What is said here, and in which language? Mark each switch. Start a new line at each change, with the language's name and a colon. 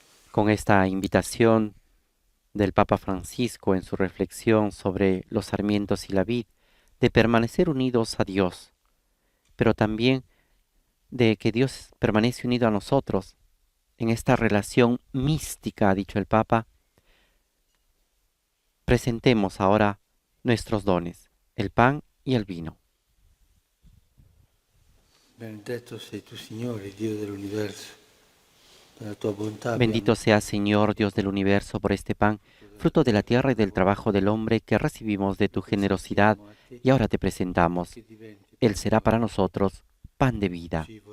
Spanish: Con esta invitación del Papa Francisco en su reflexión sobre los sarmientos y la vid, de permanecer unidos a Dios, pero también de que Dios permanece unido a nosotros en esta relación mística, ha dicho el Papa. Presentemos ahora nuestros dones, el pan y el vino.
Italian: Benedetto sei tu, Signore, Dio dell'universo.
Spanish: Bendito sea, Señor, Dios del universo, por este pan, fruto de la tierra y del trabajo del hombre que recibimos de tu generosidad y ahora te presentamos. Él será para nosotros pan de vida.